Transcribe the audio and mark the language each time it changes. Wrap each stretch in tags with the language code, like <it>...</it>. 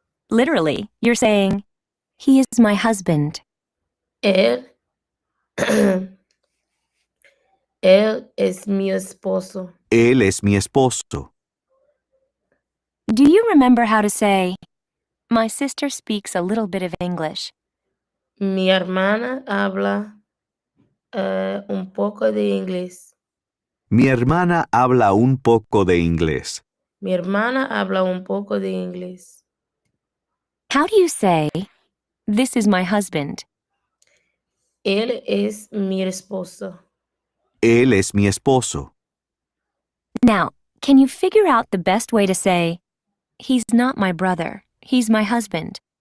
<en>Literally, you're saying, he is my husband.</en> <es>Él. Él es mi esposo. Él es mi esposo.</es> <en>Do you remember how to say, my sister speaks a little bit of English?</en> <es>Mi hermana habla un poco de inglés. Mi hermana habla un poco de inglés. Mi hermana habla un poco de inglés.</es> <en>How do you say, this is my husband?</en> <es>Él es mi esposo. Él es mi esposo.</es> <en>Now, can you figure out the best way to say, he's not my brother, he's my husband?</en>